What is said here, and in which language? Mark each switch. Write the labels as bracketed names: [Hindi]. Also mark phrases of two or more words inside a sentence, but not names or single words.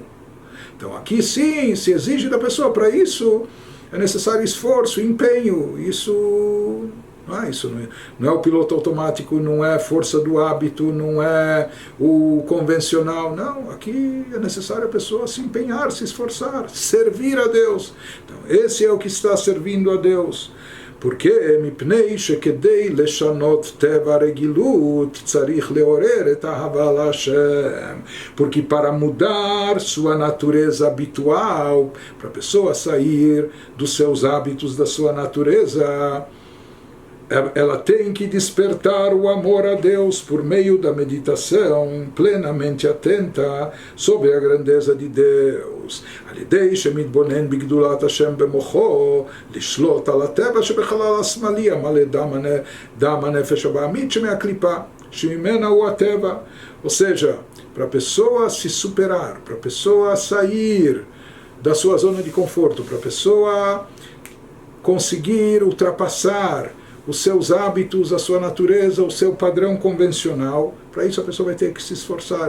[Portuguese] Então aqui sim, se exige da pessoa, para isso é necessário esforço, empenho, isso não é o piloto automático, não é força do hábito, não é o convencional, não, aqui é necessário a pessoa se empenhar, se esforçar, servir a Deus. Então esse é o que está servindo a Deus. [Hebrew] Porque מפני שכדי לשנות טבע רגילות צריך לעורר את אהבה לה. [Portuguese] Porque para mudar sua natureza habitual, para a pessoa sair dos seus hábitos, da sua natureza, ela tem que despertar o amor a Deus por meio da meditação plenamente atenta sobre a grandeza de Deus. [Hebrew] על-ידי שמתבונן בגדולת השם במוחו, לשלוט על הטבע שבחלל השמאלי, המלא דם הנפש הבעמית שמהקליפה, שממנה הוא הטבע. [Portuguese] Ou seja, para a pessoa se superar, para a pessoa sair da sua zona de conforto, para a pessoa conseguir ultrapassar os seus hábitos, a sua natureza, o seu padrão convencional, para isso a pessoa vai ter que se esforçar.